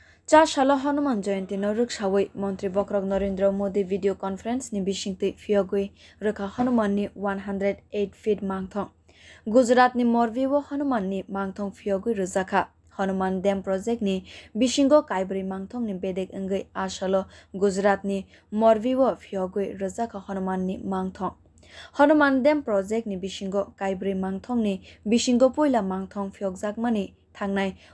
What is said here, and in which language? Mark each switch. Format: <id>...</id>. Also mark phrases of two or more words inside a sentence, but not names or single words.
<brx>4 साल हनुमान जयंती न रुखसावै मंत्री बक्रक नरेंद्र मोदी</brx> <en>video conference</en> <brx>नि बिसिंगतै फियगै रोखा हनुमान नि 108 फीट मांगथं गुजरात नि मोरबीओ हनुमान नि मांगथं फियगै रोजाखा हनुमान डैम प्रोजेक्ट नि बिसिंगो काइब्री मांगथं नि बेदेक अंगै आसालो गुजरात नि मोरबीओ फियगै रोजाखा हनुमान नि मांगथं हनुमान डैम प्रोजेक्ट नि बिसिंगो काइब्री मांगथं नि बिसिंगो पोइला मांगथं फियगजाकमानि थांनाय</brx>